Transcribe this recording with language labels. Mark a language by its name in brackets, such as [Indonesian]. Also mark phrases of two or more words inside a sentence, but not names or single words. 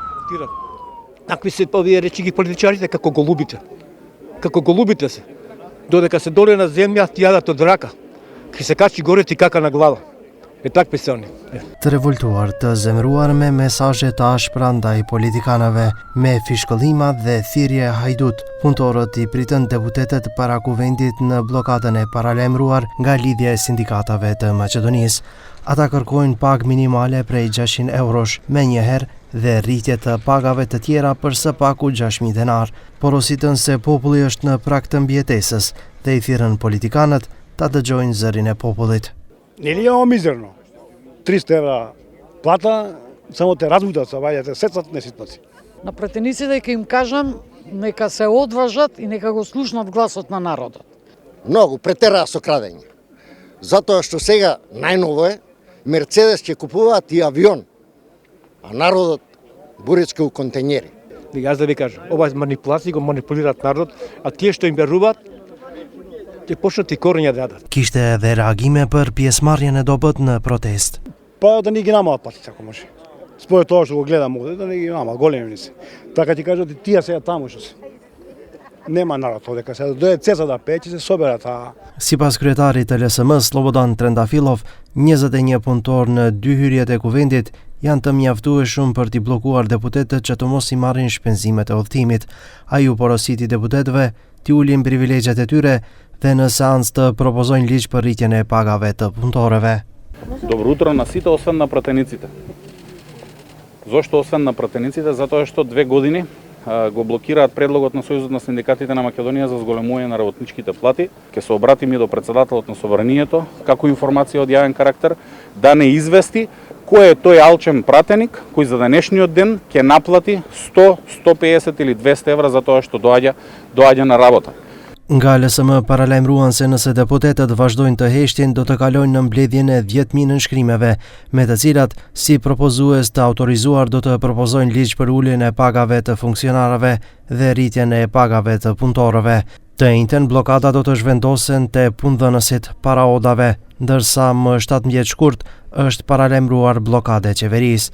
[Macedonian] третират. Такви се овие речи политичарите како голубите се. Додека се доле на земја, ти јадат од рака. Ки се качи горе ти кака на глава. Такви се они. [Albanian] Të revoltuar, të zemruar me mesazhe të ashpra ndaj politikanëve, me fishkëllima dhe thirrje hajdut, punëtorët i pritën deputetet para kuvendit në blokadën e paralajmëruar nga lidhja e sindikatave të Maqedonisë. Ata kërkojnë pagë minimale prej 600 eurosh me njëherë dhe rritje të pagave të tjera për së paku 6.000 denar. Porositën se populli është në prag të mbijetesës dhe i thirrën politikanët ta dëgjojnë zërin e popullit. [Macedonian] Нели е мизерно? 300 евра плата, само те разбудат се ваѓате сецат неситноци. На претениците ќе им кажам нека се одважат и нека го слушнат гласот на народот. Многу претераа со крадење. Затоа што сега најново е Мерцедес ќе купуваат и авион, а народот буречка у контењери. Јас да ви кажам, ова е манипулација, го манипулираат народот, а тие што им веруваат ќе почнат и корења да јадат. [Albanian] Kishte edhe reagime për pjesëmarrjen e dobët në protest. [Macedonian] Па да ни ги намалат патите ако може. Според тоа што го гледам овде, да ни ги намалат, големи се. Така ти кажат и тие сега таму што се. Нема народ дека се дојде цеца да пее, се соберат. [Albanian] Sipas kryetarit të LSM-s Slobodan Trendafilov, 21 punëtor në 2 hyrjet e kuvendit janë të mjaftueshëm për t'i bllokuar deputetët që të mos i marrin shpenzimet e udhëtimit. Ai u porositi deputetëve t'i ulin privilegjet e tyre dhe në seancë të propozojnë ligj për rritjen e pagave të punëtorëve. [Macedonian] Добро утро на сите, освен на пратениците. Зошто освен на пратениците? Затоа што 2 години го блокираат предлогот на Сојузот на синдикатите на Македонија за зголемување на работничките плати. Ке се обратим и до председателот на Собранието, како информација од јавен карактер, да не извести кој е тој алчен пратеник кој за денешниот ден ќе наплати 100, 150 или 200 евра за тоа што доаѓа на работа. [Albanian] Nga LSM paralajmëruan se nëse deputetët vazhdojnë të heshtjen, do të kalojnë në mbledhjen e 10.000 nënshkrimeve, me të cilat, si propozues të autorizuar, do të propozojnë ligj për uljen e pagave të funksionarëve dhe rritjen e pagave të punëtorëve. Të njëjtën blokada do të zhvendosen te punëdhënësit para odave, ndërsa më 17 shkurt është paralajmëruar blokade qeverisë.